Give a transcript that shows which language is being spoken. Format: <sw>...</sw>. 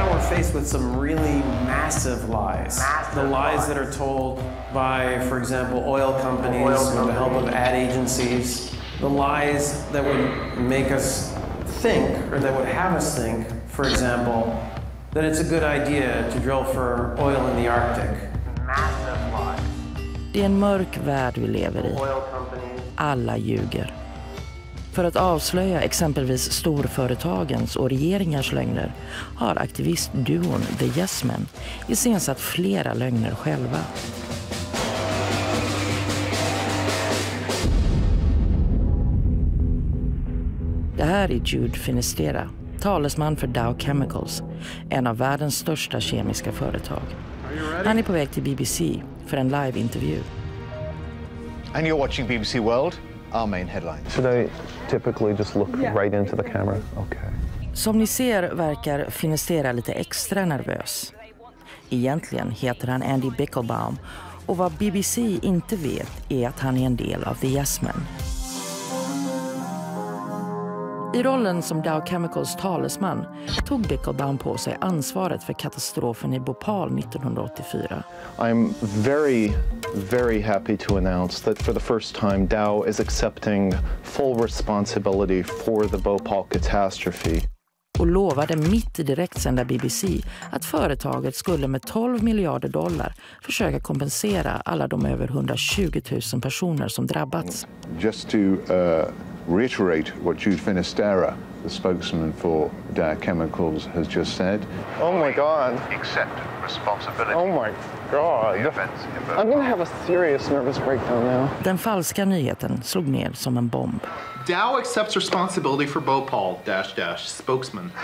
<en>Faced with some really massive lies. The lies that are told by, for example, oil companies with the help of ad agencies. The lies that would make us think, or that would have us think, for example, that it's a good idea to drill for oil in the Arctic. Massive lies.</en> <sv>Det är en mörk värld vi lever i. Alla ljuger. För att avslöja exempelvis storföretagens och regeringars lögner har aktivistduon The Yes Men iscensatt flera lögner själva. Det här är Jude Finistera, talesman för Dow Chemicals, en av världens största kemiska företag. Han är på väg till BBC för en live-intervju.</sv> <en>And you're watching BBC World? Our main headlines. Should I typically just look right into the camera? Okay.</en> <sv>Som ni ser verkar Finistera lite extra nervös. Egentligen heter han Andy Bickelbaum och vad BBC inte vet är att han är en del av The Yes Men. I rollen som Dow Chemicals talesman tog Bickelbaum på sig ansvaret för katastrofen i Bhopal 1984.</sv> <en>I'm very happy to announce that for the first time Dow is accepting full responsibility for the Bhopal catastrophe.</en> <sv>Och lovade mitt i direktsända BBC att företaget skulle med $12 miljarder försöka kompensera alla de över 120 000 personer som drabbats.</sv> <en>Just to reiterate what Jude Finistera the spokesman for Dow Chemicals has just said. Oh my God. Accept responsibility. Oh my God. The offense in Bhopal. I'm gonna have a serious nervous breakdown now.</en> <sv>Den falska nyheten slog ner som en bomb.</sv> <en>Dow accepts responsibility for Bhopal, spokesman.</en>